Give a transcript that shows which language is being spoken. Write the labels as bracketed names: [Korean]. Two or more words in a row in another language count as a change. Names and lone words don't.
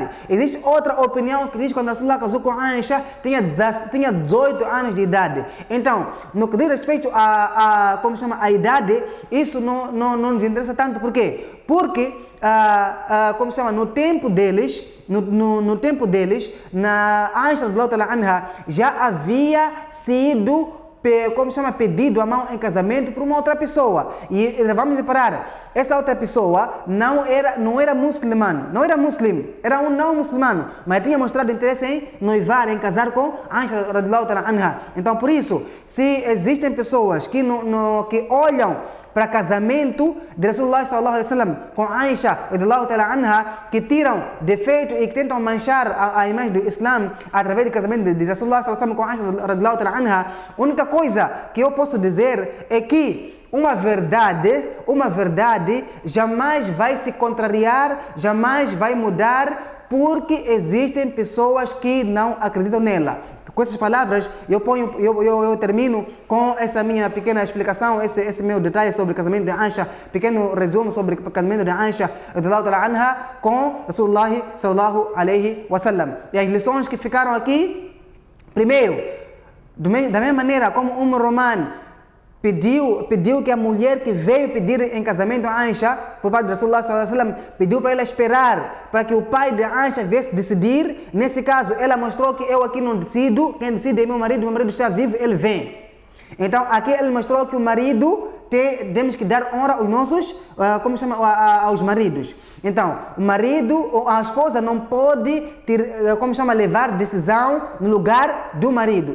[Portuguese] Existe outra opinião que diz que quando Rasulullah casou com Aisha tinha 18 anos de idade. Então, no que diz respeito a idade, isso não nos interessa tanto. Por quê? Porque no tempo deles, na Aisha [Arabic] رضي الله تعالى عنها [Portuguese] já havia sido pedido a mão em casamento por uma outra pessoa. E vamos reparar, essa outra pessoa não era muçulmano, era um não muçulmano, mas tinha mostrado interesse em noivar, em casar com Aisha [Arabic] رضي الله تعالى عنها. [Portuguese] Então, por isso, se existem pessoas que olham para casamento de Rasulullah [Arabic] صلى الله عليه وسلم [Portuguese] com Aisha [Arabic] رضي الله تعالى عنها, [Portuguese] que tiram defeito e que tentam manchar a imagem do Islã através do casamento de Rasulullah [Arabic] صلى الله عليه وسلم [Portuguese] com Aisha [Arabic] رضي الله تعالى عنها, [Portuguese] a única coisa que eu posso dizer é que uma verdade jamais vai se contrariar, jamais vai mudar, porque existem pessoas que não acreditam nela. Com essas palavras, eu termino com essa minha pequena explicação, esse meu detalhe sobre o casamento de Aisha, pequeno resumo sobre o casamento de Aisha [Arabic] رضي الله تعالى عنها [Portuguese] com Rasulullah [Arabic] صلى الله عليه وسلم. [Portuguese] E as lições que ficaram aqui, primeiro, da mesma maneira como Roman pediu que a mulher que veio pedir em casamento a Aisha, por parte de Rasulullah [Arabic] صلى الله عليه وسلم, [Portuguese] pediu para ela esperar para que o pai de Aisha viesse decidir. Nesse caso, ela mostrou que eu aqui não decido, quem decide é meu marido está vivo, ele vem. Então, aqui ele mostrou que o marido temos que dar honra aos nossos, aos maridos. Então, o marido, a esposa não pode levar decisão no lugar do marido.